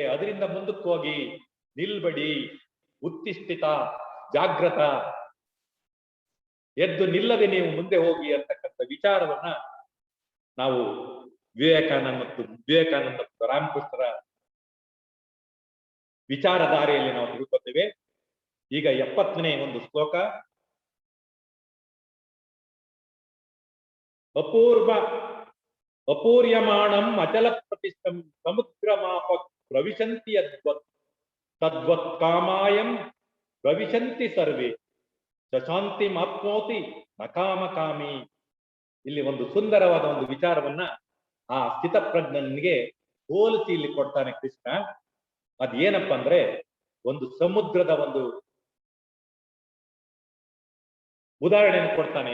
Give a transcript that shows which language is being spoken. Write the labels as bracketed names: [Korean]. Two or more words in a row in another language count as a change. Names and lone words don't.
[Kannada] ಅದರಿಂದ ಮುಂದಕ್ಕೆ ಹೋಗಿ, ನಿಲ್ಬಡಿ, [Sanskrit] ಉತ್ತಿಷ್ಠಿತ, ಜಾಗೃತ, [Kannada] ಎದ್ದು ನಿಲ್ಲದೆ ನೀವು ಮುಂದೆ ಹೋಗಿ ಅಂತಕ್ಕಂಥ ವಿಚಾರವನ್ನ ನಾವು ವಿವೇಕಾನಂದ ಮತ್ತು ರಾಮಕೃಷ್ಣರ ವಿಚಾರಧಾರೆಯಲ್ಲಿ ನಾವು ತಿಳ್ಕೊತೇವೆ. ಈಗ 70ನೇ ಒಂದು ಶ್ಲೋಕ. [Sanskrit] ಅಪೂರ್ಯಮಾಣಂ ಅಚಲ ಪ್ರತಿಷ್ಠಂ ಸಮುದ್ರಮಾಪ ಪ್ರವಿಶಂತಿ ತದ್ವತ್ ಕಾಮಾಯಂ ಪ್ರವಿಶಂತಿ ಸರ್ವೇ ಶಶಾಂತಿ ಮಾಪ್ನೋತಿ ನಕಾಮಕಾಮಿ. [Kannada] ಇಲ್ಲಿ ಒಂದು ಸುಂದರವಾದ ಒಂದು ವಿಚಾರವನ್ನ ಆ ಸ್ಥಿತಪ್ರಜ್ಞನಿಗೆ ಹೋಲಿಸಿ ಇಲ್ಲಿ ಕೊಡ್ತಾನೆ ಕೃಷ್ಣ. ಅದೇನಪ್ಪ ಅಂದ್ರೆ, ಒಂದು ಸಮುದ್ರದ ಒಂದು ಉದಾಹರಣೆಯನ್ನು ಕೊಡ್ತಾನೆ.